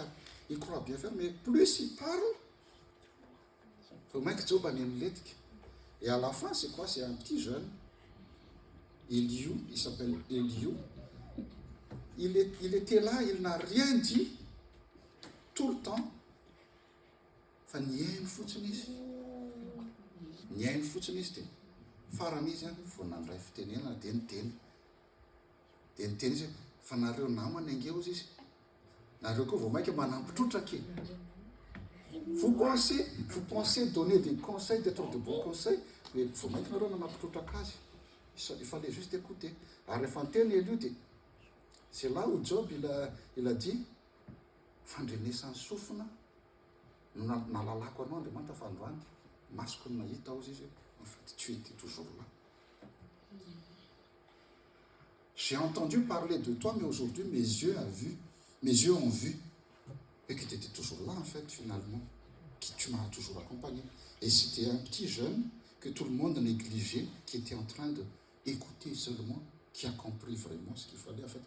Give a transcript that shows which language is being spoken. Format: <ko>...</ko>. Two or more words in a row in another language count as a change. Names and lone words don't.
<fr>Il croit bien faire, mais plus il parle, et à la fin, c'est quoi? C'est un petit jeune, Eliou, il s'appelle Eliou. Il était là, il n'a rien dit, tout le temps. Enfin, il y a une foutiniste. Il y a une foutiniste.</fr> <mg>Farany izy vao nandray fitenena dia niteny izy fa nareo namana angeo izy nareo koa vao mainka manampitrotra ke</mg> <fr>vous pensez donner des conseils, d'être de bons conseils, mais</fr> <mg>vao mainka nareo nanampitrotraka azy,</mg> <fr>il fallait juste écouter.</fr> <mg>Ary rehefa niteny Eliou dia</mg> <fr>c'est là où Job il a dit</fr> <mg>fandrenesany sofina nalalako anao Andriamanitra fa androany masoko no nahita ao izy.</mg> <fr>En fait, tu étais toujours là. J'ai entendu parler de toi, mais aujourd'hui, mes yeux ont vu, et que tu étais toujours là, en fait, finalement, que tu m'as toujours accompagné. Et c'était un petit jeune que tout le monde négligeait, qui était en train d'écouter seulement, qui a compris vraiment ce qu'il fallait, en fait.</fr>